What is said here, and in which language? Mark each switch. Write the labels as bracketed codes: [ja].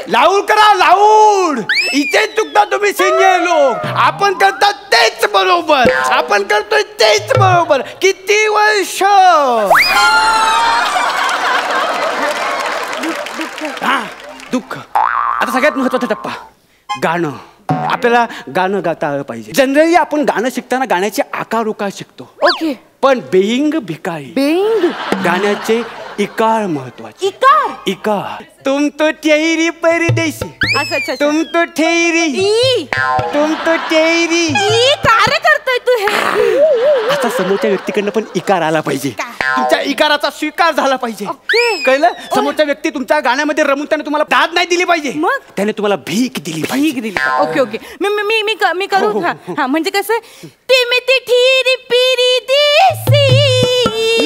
[mr] loud करा loud इथे चुकता तुम्ही सिनियर लोक आपण करतात तेच बरोबर आपण करतोय तेच बरोबर किती वर्ष दुःख आता सगळ्यात महत्वाचा टप्पा गाणं आपल्याला गाणं गाता आलं पाहिजे जनरली आपण गाणं शिकताना गाण्याचे आकार उकार शिकतो [en] okay [mr] पण बेईंग भिकारी [en] being [mr] गाण्याचे इकार महत्वाचे इकार [hi] इकार तुम तो ठेरी परदेशी तुम तो ठेरी तुम तो ठेरी [mr] काय करतोय तू हे आता समोरच्या व्यक्तीकडनं पण इकार आला पाहिजे तुमच्या इकाराचा स्वीकार झाला पाहिजे कळलं समोरच्या व्यक्ती तुमच्या गाण्यामध्ये रमून त्याने तुम्हाला दाद नाही दिली पाहिजे त्याने तुम्हाला भीक दिली ओके ओके मी करू हा म्हणजे कसं ती ठेरी पिरी देसी